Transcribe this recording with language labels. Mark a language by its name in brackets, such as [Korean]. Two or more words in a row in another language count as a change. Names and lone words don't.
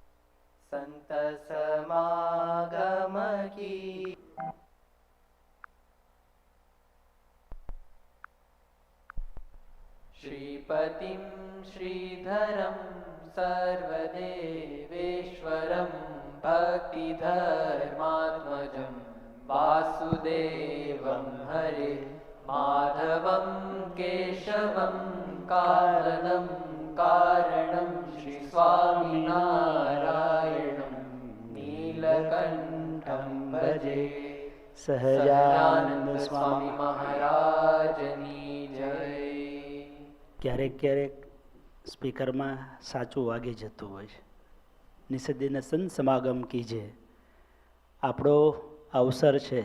[Sanskrit] સંત સમાગમ કી શ્રીપતિમ શ્રીધરમ સર્વદેવેશ્વરમ ભક્તિધર્માત્મજમ વાસુદેવમ હરે माधवं केशवं कारणं कारणं श्री स्वामिनारायणं नीलकण्ठं भजे સહજાનંદ [Gujarati] સ્વામી મહારાજની જય. ક્યારેક ક્યારેક સ્પીકરમાં સાચું વાગી જતું હોય છે. નિષદીને સંત સમાગમ કીજે, આપણો અવસર છે.